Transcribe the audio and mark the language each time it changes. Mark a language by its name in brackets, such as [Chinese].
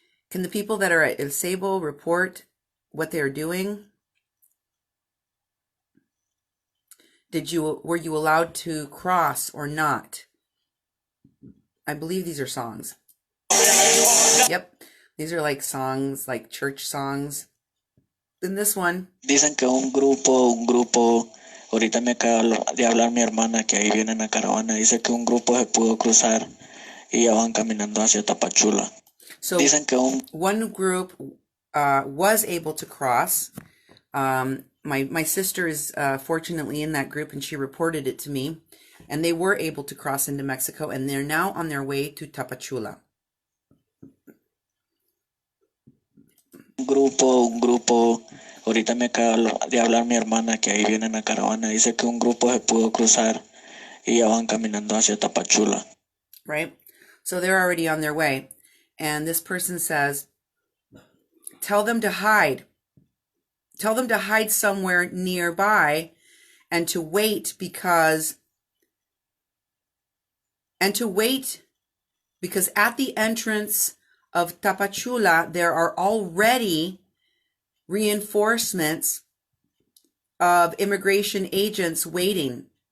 [English] Can the people that are at El Ceibo report what they are doing? Were you allowed to cross or not? I believe these are songs. Yep. These are like songs, like church songs. In this one. [Spanish] Dicen que un grupo, ahorita me acaba de hablar mi hermana que ahí viene una caravana, dice que un grupo se pudo cruzar y ya van caminando hacia Tapachula. [English] So [Spanish] Dicen que [English] one group was able to cross. My sister is fortunately in that group and she reported it to me. And they were able to cross into Mexico and they're now on their way to Tapachula. [Spanish] Un grupo, ahorita me acaba de hablar mi hermana que ahí viene una caravana, dice que un grupo se pudo cruzar y ya van caminando hacia Tapachula. [English] Right? So they're already on their way. And this person says, tell them to hide. Tell them to hide somewhere nearby and to wait because at the entrance of Tapachula, there are already reinforcements of immigration agents waiting